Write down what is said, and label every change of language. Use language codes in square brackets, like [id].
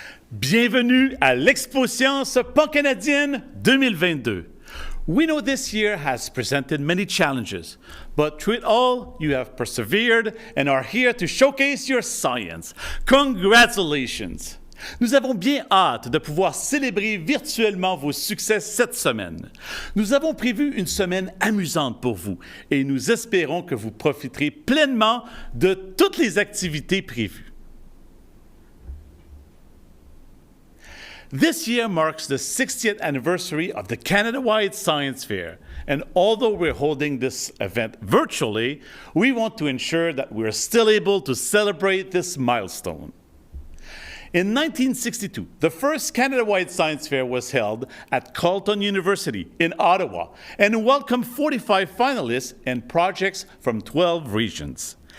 [fr] Bienvenue à l'Expo Science pancanadienne 2022. [en] We know this year has presented many challenges, but through it all, you have persevered and are here to showcase your science. Congratulations! [fr] Nous avons bien hâte de pouvoir célébrer virtuellement vos succès cette semaine. Nous avons prévu une semaine amusante pour vous et nous espérons que vous profiterez pleinement de toutes les activités prévues. [en] This year marks the 60th anniversary of the Canada-wide Science Fair, and although we're holding this event virtually, we want to ensure that we're still able to celebrate this milestone. In 1962, the first Canada-wide Science Fair was held at Carleton University in Ottawa and welcomed 45 finalists and projects from 12 regions.